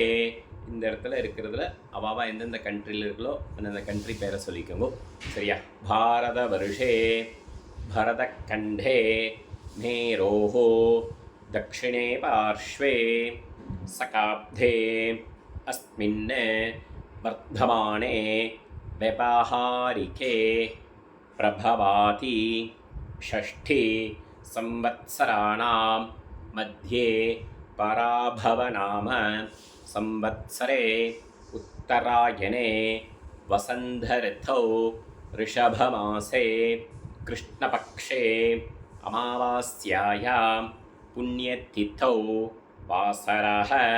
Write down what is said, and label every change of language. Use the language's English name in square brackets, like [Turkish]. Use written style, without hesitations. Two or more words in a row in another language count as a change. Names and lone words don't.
[Tamil] இந்த இடத்துல இருக்கிறதுல அவாவா எந்தெந்த கண்ட்ரியில் இருக்கோ அந்தந்த கண்ட்ரி பேரை சொல்லிக்கோங்க. [Sanskrit] சரியா? भारतवर्षे भरतखण्डे मेरोः दक्षिणे पार्श्वे शकाब्दे अस्मिन् वर्तमाने व्यवहारिके प्रभवाति षष्ठी संवत्सराणां मध्ये पराभवनाम संवत्सरे उत्तरायणे वसन्त-ऋतौ ऋषभमासे कृष्णपक्षे अमावास्यायां पुण्यतिथौ वासरः